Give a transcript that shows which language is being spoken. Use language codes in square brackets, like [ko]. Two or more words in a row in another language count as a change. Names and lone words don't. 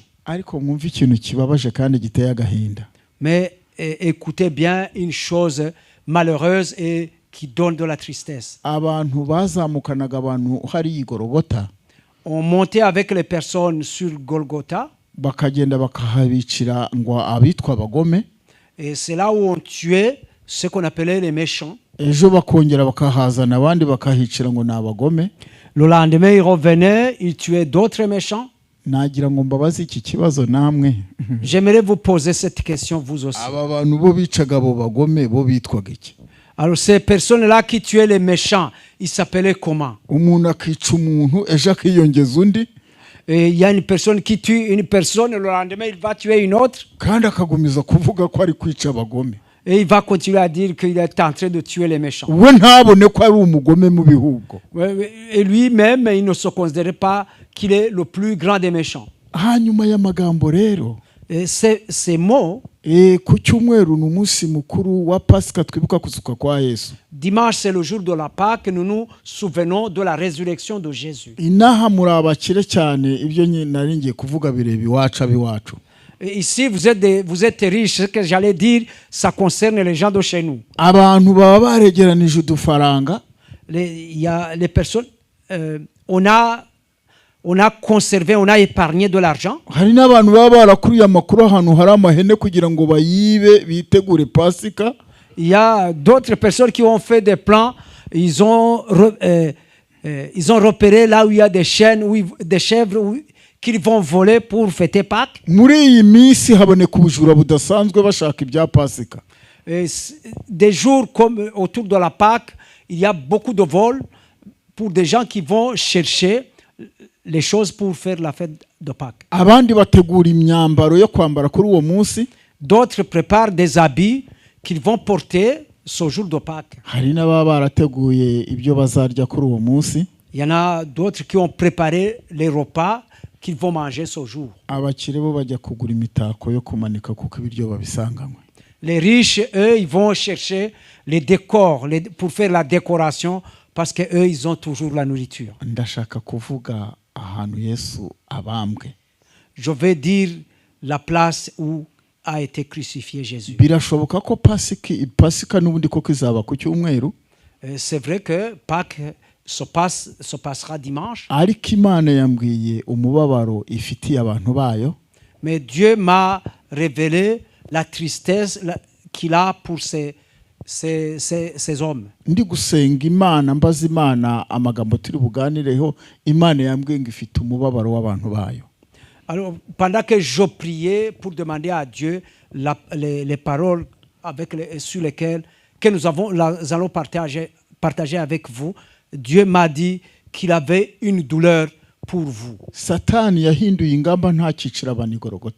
[rw] Ariko mwumva ikintu kibabaje kandi giteye agahinda. [fr] Mais écoutez bien une chose malheureuse et qui donne de la tristesse. [rw] Abantu bazamukanaga abantu hari Golgotha. [fr] On montait avec les personnes sur Golgotha. [rw] Bakagenda bakahabicira ngo abitwa abagome. [fr] Et c'est là où on tuait ce qu'on appelait les méchants. [rw] Ejo bakongera bakahazana abandi bakahicira ngo nabagome. [fr] Le lendemain ils revenaient, ils tuaient d'autres méchants. [rw] nagira ngo mbabaze iki kibazo namwe. [fr] J'aimerais vous poser cette question vous aussi. [rw] Aba bantu bo bicaga bo bagome bo bitwaga iki? [fr] Alors ces personnes-là qui tuaient les méchants, ils s'appelaient comment? [rw] Umuntu akica umuntu ejo akiyongeza undi. [fr] Et il y a une personne qui tue une personne, le lendemain il va tuer une autre. [rw] Kandi akagumiza kuvuga ko ari kwica abagome. [fr] Et il va continuer à dire qu'il est en train de tuer les méchants. [rw] We ntabone ko ari umugome mu bihugo. [fr] Et lui-même, il ne se considérait pas qu'il est le plus grand des méchants. [rw] Hanyuma y'amagambo rero. [fr] Et ces mots, [rw] ku cyumweru n'umunsi mukuru wa Pasika twibuka kuzuka kwa Yesu. [fr] Dimanche c'est le jour de la Pâque, nous nous souvenons de la résurrection de Jésus. [rw] Inaha muri abakire cyane ibyo nari ngiye kuvuga bireba iwacu abiwacu. [fr] Ici vous êtes riches, ce que j'allais dire, ça concerne les gens de chez nous. [rw] Abantu baba baregeranije udufaranga. [fr] Il y a les personnes, on a conservé, on a épargné de l'argent. [rw] Hari n'abantu baba barakuriye amakuru ahantu hari amahene kugira ngo bayibe bitegure Pasika. [fr] Il y a d'autres personnes qui ont fait des plans, ils ont repéré là où il y a des chèvres qu'ils vont voler pour fêter Pâques. [rw] Muri iyi minsi haboneka ubujura budasanzwe bashaka ibya Pasika. [fr] Des jours comme autour de la Pâque, il y a beaucoup de vols pour des gens qui vont chercher les choses pour faire la fête de Pâques. [rw] Abandi bategura imyambaro yo kwambara kuri uwo munsi. [fr] D'autres préparent des habits qu'ils vont porter ce jour de Pâques. [rw] Hari n'ababa barateguye ibyo bazarya kuri uwo munsi. [fr] Il y en a d'autres qui ont préparé les repas qu'ils vont manger ce jour. [rw] Abakire bo bajya kugura imitako yo kumanika kuko ibiryo babisanganywe. [fr] Les riches, eux, ils vont chercher les décors pour faire la décoration parce que eux, ils ont toujours la nourriture. [rw] Ndashaka kuvuga ahantu Yesu abambwe. [fr] Je vais dire la place où a été crucifié Jésus. [rw] Birashoboka ko Pasika n'ubundi koko izaba ku cyumweru. [fr] C'est vrai que Pâques se passera dimanche. [rw] Ariko Imana yambwiye umubabaro ifitiye abantu bayo. [fr] Mais Dieu m'a révélé la tristesse qu'il a pour ces hommes. [rw] Ndi gusenga Imana mbaza Imana amagambo turi buganireho Imana yambwiye ngo ifite umubabaro w'abantu bayo. [fr] Alors pendant que je priais pour demander à Dieu les paroles sur lesquelles que nous allons partager avec vous, Dieu m'a dit qu'il avait une douleur pour vous. [rw] Satani yahinduye ingamba nta cicira abantu i Golgotha.